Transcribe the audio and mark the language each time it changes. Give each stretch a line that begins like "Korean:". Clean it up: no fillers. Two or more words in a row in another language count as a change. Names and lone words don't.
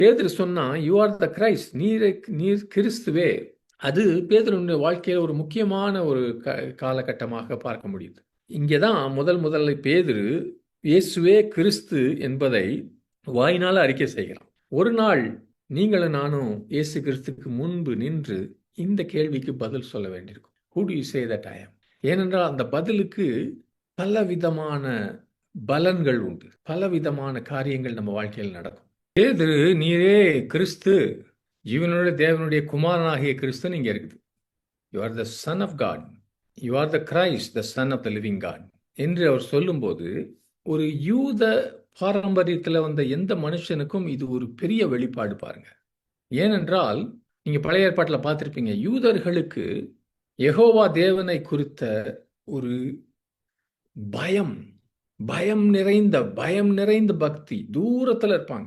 Tamil: பேதுரு சொன்னா,
English: You are the Christ,
Tamil: நீர் கிறிஸ்துவே. அது பேதுருவினுடைய வாழ்க்கையில ஒரு முக்கியமான ஒரு காலகட்டமாக பார்க்க முடியுது. இங்கதான் முதல்ல பேதுரு இயேசுவே கிறிஸ்து என்பதை வாயினால அறிக்கை செய்கிறான். ஒரு நாள் நீங்களும் நானும் இயேசு கிறிஸ்துக்கு முன்பு நின்று இந்த கேள்விக்கு பதில் சொல்ல வேண்டியிருக்கும்.
English: Who do you say that I am?
Tamil: ஏனென்றால் அந்த பதிலுக்கு பலவிதமான பலன்கள் உண்டு. பலவிதமான காரியங்கள் நம்ம வாழ்க்கையில் நடக்கும். பேதுரு, நீரே கிறிஸ்து, ஜீவனுள்ள தேவனுடைய குமாரனாகிய கிறிஸ்து இங்க இருக்குது.
English: You are the Son of God, you are the Christ, the Son of the living God
Tamil: என்று அவர் சொல்லும்போது, ஒரு யூத பாரம்பரியத்தில் வந்த எந்த மனுஷனுக்கும் இது ஒரு பெரிய வெளிப்பாடு பாருங்க. ஏனென்றால் நீங்க பழைய ஏற்பாட்டில் பார்த்திருப்பீங்க, யூதர்களுக்கு யெகோவா தேவனை குறித்த ஒரு பயம், பயம் நிறைந்த பக்தி தூரத்துல இருப்பாங்க.